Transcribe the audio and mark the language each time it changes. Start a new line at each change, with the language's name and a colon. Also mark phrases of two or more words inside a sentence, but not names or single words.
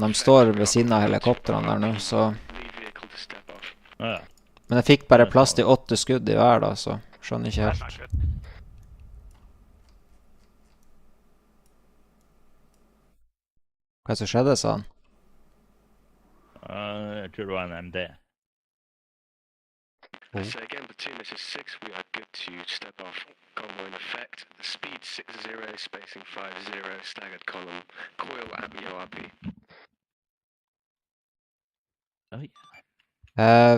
Norwegian: De står ved siden av helikopterene der nå, så... Men jeg fikk bare plass til 8 skudd i hver da, så skjønner ikke helt. Hva som skjedde, sa han? Jeg tror det var en MD.
English: So again, platoon, this is 6. We are good to step off. Convoy in effect. Speed 60, spacing 50, staggered column. Coil at URP. Oh, yeah.